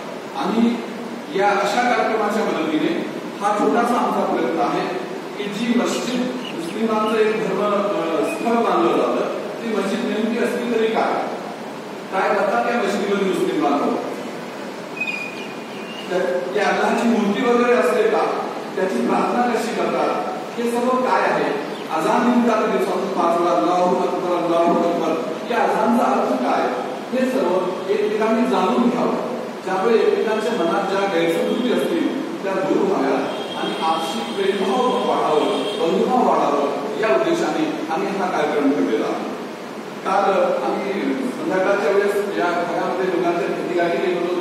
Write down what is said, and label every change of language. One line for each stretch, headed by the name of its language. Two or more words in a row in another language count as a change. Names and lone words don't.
Marathi: आणि या अशा कार्यक्रमाच्या मदतीने हा छोटासा आमचा प्रयत्न आहे की जी मस्जिद मुस्लिमांचं एक धर्म स्थळ मानलं जातं, ती मस्जिद नेमकी असली तरी काय करतात त्या मस्जिदीमध्ये मुस्लिम बांधव, त्या अल्लाहची मूर्ती वगैरे असते का, त्याची प्रार्थना कशी करतात, हे सर्व काय आहे. अजान निघतात दिवसातून 5 वेळा
Arabic: الله أكبر الله أكبر,
Marathi: या अजानचा अर्थ काय, हे सर्व एकमेकांनी जाणून घ्यावं. ज्यामुळे एकमेकांच्या मनात ज्या गैरसमजुती असतील त्या दूर व्हाव्यात आणि आपसी प्रेमभाव वाढावं, बंधुभाव वाढावं या उद्देशाने आम्ही हा कार्यक्रम ठेवलेला आहे. काल आम्ही संध्याकाळच्या वेळेस या भागामध्ये लोकांच्या प्रतिगाठी गेलो होतो.